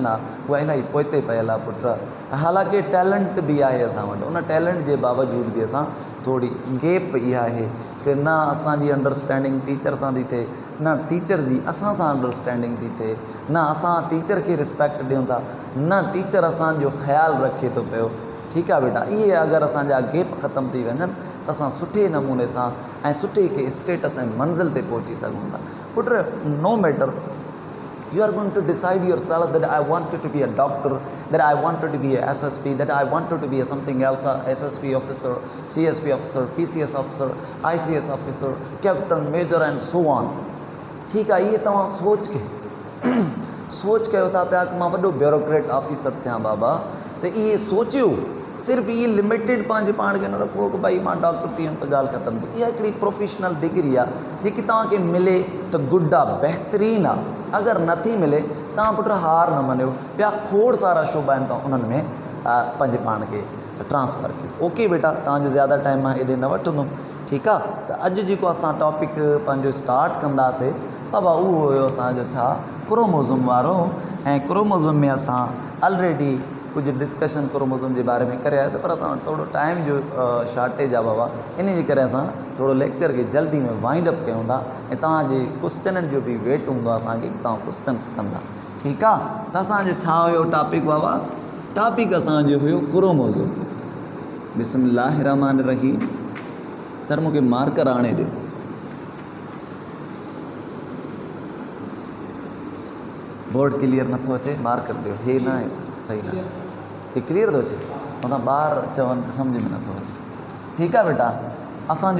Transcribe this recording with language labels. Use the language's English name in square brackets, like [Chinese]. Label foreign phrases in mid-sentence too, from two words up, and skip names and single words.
[Sindhi] आहे उहा इलाही पोइते पियल आहे पुट हालांकि टैलेंट बि आहे असां वटि उन टैलेंट जे बावजूद बि असां थोरी गैप इहा आहे कि न असांजी अंडरस्टैंडिंग टीचर सां थी थिए न टीचर जी असां सां अंडरस्टैंडिंग थी थिए न असां टीचर खे रिस्पेक्ट ॾियूं था न टीचर असांजो ख़्यालु रखे थो पियो ठीकु आहे बेटा इहे अगरि असांजा गैप ख़तमु थी वञनि त असां सुठे नमूने सां ऐं सुठे के स्टेटस ऐं मंज़िल ते पहुची सघूं था पुट [English] no matter you are going to decide yourself that I wanted to be a doctor, that I wanted to be a SSP, that I wanted to be a something else, a SSP officer, CSP officer, PCS officer, ICS officer, captain, major and so on. [Sindhi] ठीक है ये तव्हां सोच कयो था पिया कि मां वॾो [English] bureaucrat officer [Sindhi] थियां बाबा त इहे सोचियो सिर्फ़ु इहे लिमिटेड पंहिंजे पाण खे न रखो कि भई मां डॉक्टर थी वियुमि त ॻाल्हि ख़तमु थी इहा हिकिड़ी [English] professional degree [Sindhi] आहे जेकी तव्हांखे मिले त गुड आहे बहितरीनु आहे अगरि नथी मिले तव्हां पुट हार न मञियो ॿिया खोड़ सारा शोबा आहिनि तव्हां उन्हनि में पंहिंजे पाण खे ट्रांसफ़र कयो ओके बेटा तव्हांजो ज़्यादा टाइम मां हेॾे न वठंदुमि ठीकु आहे त अॼु जेको असां टॉपिक पंहिंजो स्टार्ट कंदासीं बाबा उहो हुयो असांजो छा क्रोमोज़ोम वारो ऐं क्रोमोज़ोम में असां ऑलरेडी [Urdu] کچھ ڈسکشن کروموزوم کے بارے میں [Sindhi] करे पर असां थोड़ो टाइम जो शॉर्टेज आहे बाबा इन जे करे असां थोड़ो लेक्चर के जल्दी में [English] wind up [Sindhi] कयूं था ऐं तव्हांजे क्वेश्चननि जो भी वेट हूंदो आहे असांखे तव्हां क्वेश्चन्स कंदा ठीकु आहे त असांजो छा हुयो टॉपिक बाबा टॉपिक असांजो हुयो क्रोमोज़ोम [Arabic] بسم الله رحمن رحيم [Sindhi] सर मूंखे मार्कर आणे ॾियो [English] board clear [Sindhi] नथो अचे मार्कर ॾियो हे न आहे सर सही न हे क्लियर थो अचे मतलब ॿार चवनि त सम्झ में नथो अचे ठीकु आहे बेटा असांजो